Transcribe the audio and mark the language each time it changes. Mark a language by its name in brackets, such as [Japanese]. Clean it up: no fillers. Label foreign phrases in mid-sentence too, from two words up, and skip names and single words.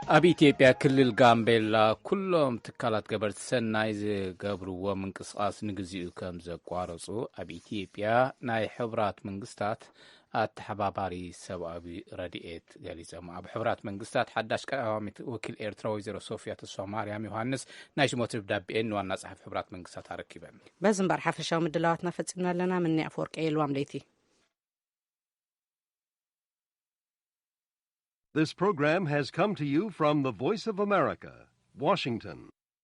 [Tigrinya] ኣብ ኢትዮጵያ ክልል ጋምቤላ ኩሎም ትካላት ገበርቲ ሰናይ ዝገብርዎ ምንቅስቃስ ንግዚኡ ከም ዘቋረፁ ኣብ ኢትዮጵያ ናይ ሕቡራት መንግስታት ኣተሓባባሪ ሰብኣዊ ረድኤት ገሊፆም። ኣብ ሕቡራት መንግስታት ሓዳሽ ቀዳማዊት ወኪል ኤርትራ ወይዘሮ ሶፊያ ተስፋ ማርያም ዮሃንስ ናይ ሽሞት ደብዳቤአን ንዋና ጸሓፊ ሕቡራት መንግስታት ኣረኪበን። በዚ እምበር ሓፈሻዊ ምድላዋትና ፈፂምና ኣለና። ምኒ ኣፈወርቂ የልዋም ለይቲ። [English] This program has come to you from the Voice of America, Washington.